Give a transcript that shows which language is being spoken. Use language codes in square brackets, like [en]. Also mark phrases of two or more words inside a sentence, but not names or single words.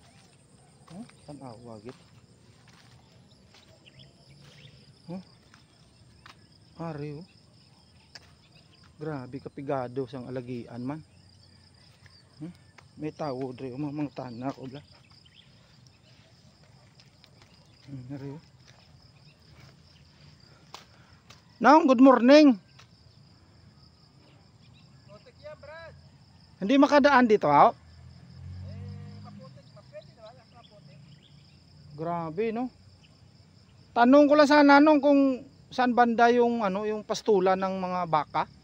[hil] Tanawa gid. Ari oh. Grabe kapigado sang alagian man. May tao dre oh, mga tanak oh bla. Ari oh. Naong, [en] good morning. [tl] Hindi makadaan dito ha? Grabe no. Tanong ko lang sana nung kung saan banda yung ano, yung pastulan ng mga baka.